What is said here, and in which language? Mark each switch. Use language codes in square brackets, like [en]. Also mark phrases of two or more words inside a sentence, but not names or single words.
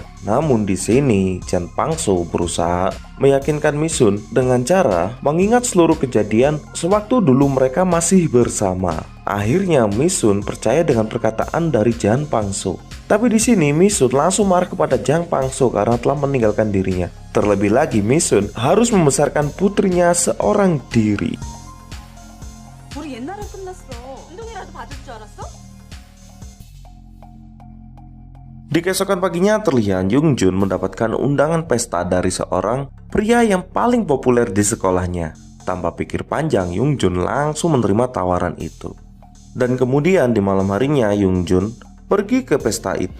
[id] Namun di sini Jan Pakso berusaha meyakinkan Misun dengan cara mengingat seluruh kejadian sewaktu dulu mereka masih bersama. Akhirnya Misun percaya dengan perkataan dari Jan Pakso. Tapi di sini Misun langsung marah kepada Jan Pakso karena telah meninggalkan dirinya. Terlebih lagi Misun harus membesarkan putrinya seorang diri. [ko] 우리 옛날에 끝났어. 운동이라도 받을 줄 알았어? [id] Di keesokan paginya terlihat Yungjun mendapatkan undangan pesta dari seorang pria yang paling populer di sekolahnya. Tanpa pikir panjang, Yungjun langsung menerima tawaran itu. Dan kemudian di malam harinya Yungjun pergi ke pesta itu.